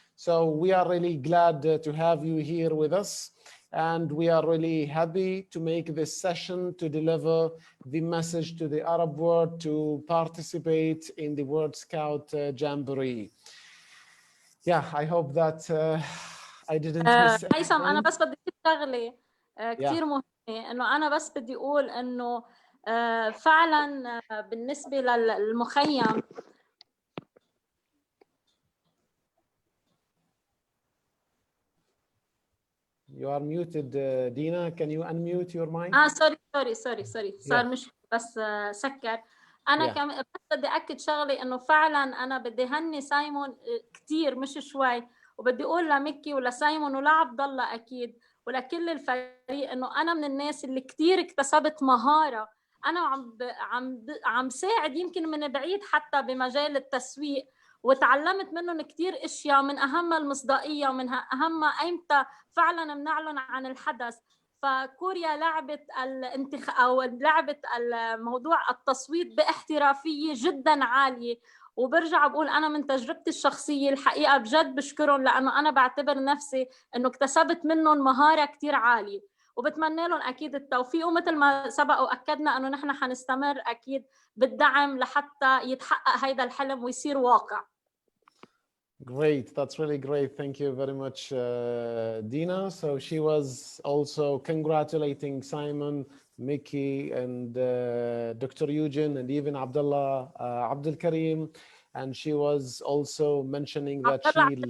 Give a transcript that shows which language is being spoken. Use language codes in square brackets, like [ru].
[en] So we are really glad to have you here with us. And we are really happy to make this session to deliver the message to the Arab world to participate in the World Scout Jamboree. Yeah, I hope that I didn't miss [ar] هيثم أنا بس بدي شغلة كثير مهمة، إنه أنا بس بدي أقول إنه فعلا بالنسبة للمخيم [en] You are muted, Dina. Can you unmute your mic? sorry [ar] صار مش بس سكر. انا كمان بدي اكد شغله انه فعلا انا بدي هني سايمون كثير مش شوي، وبدي اقول لميكي ولسايمون ولعبد الله اكيد ولكل الفريق انه انا من الناس اللي كثير اكتسبت مهاره. انا عم ساعد يمكن من بعيد حتى بمجال التسويق، وتعلمت منهم كثير اشياء، من اهمها المصداقيه ومن اهمها ايمتى فعلا بنعلن عن الحدث. فكوريا لعبت لعبت الموضوع التصويت باحترافيه جدا عاليه، وبرجع بقول انا من تجربتي الشخصيه الحقيقه بجد بشكرهم، لانه انا بعتبر نفسي انه اكتسبت منهم مهاره كثير عاليه، وبتمنى لهم اكيد التوفيق. ومثل ما سبق واكدنا انه نحن حنستمر اكيد بالدعم لحتى يتحقق هذا الحلم ويصير واقع. [en] Great, that's really great. Thank you very much, Dina. So she was also congratulating Simon, Mickey, and Dr. Eugene, and even Abdullah Abdul Karim. And she was also mentioning that she...